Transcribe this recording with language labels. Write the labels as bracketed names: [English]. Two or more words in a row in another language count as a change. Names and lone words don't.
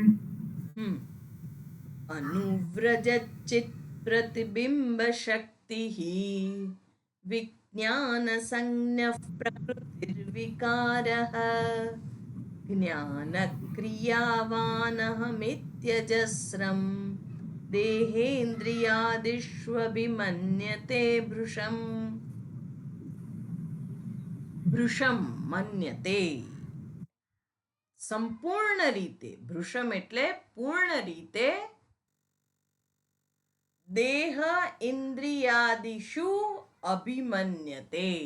[Sanskrit] अनुव्रजचित् प्रतिबिंब शक्ति विज्ञान संज्ञ प्रकृतिर्विकारः ज्ञान क्रियावानहमित्यजस्रम् देहेन्द्रियादिष्वभिमन्यते भृशम्. ભૃશમ મન્યતે. [Gujarati] સંપૂર્ણ રીતે. ભૃશમ એટલે પૂર્ણ રીતે. [Sanskrit] દેહ ઇન્દ્રિયાદિષુ અભિમન્યતે.